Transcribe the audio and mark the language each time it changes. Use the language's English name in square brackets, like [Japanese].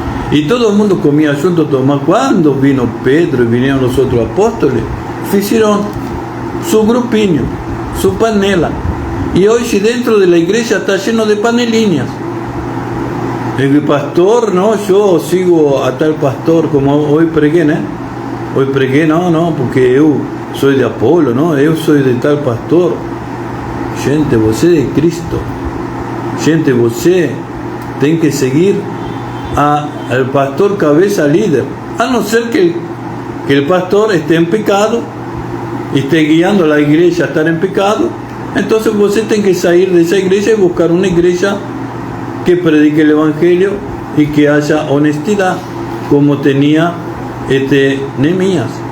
[Spanish] Y todo el mundo comía junto. Mas cuando vino Pedro y vinieron los otros apóstoles, hicieron su grupinho, su panela. Y hoy si dentro de la iglesia está lleno de panelinhas. El pastor, no, yo sigo a tal pastor como hoy pregué, ¿no? Hoy pregué, no, porque yo soy de Apolo, ¿no? Yo soy de tal pastor. [Portuguese] Gente, você de Cristo. Gente, você tem que seguir [Spanish] al pastor cabeza líder, a no ser que el pastor esté en pecado y esté guiando a la iglesia a estar en pecado. Entonces [Portuguese] você tem que sair [Spanish] de esa iglesia y buscar una iglesia que predique el evangelio y que haya honestidad, como tenía Nehemías.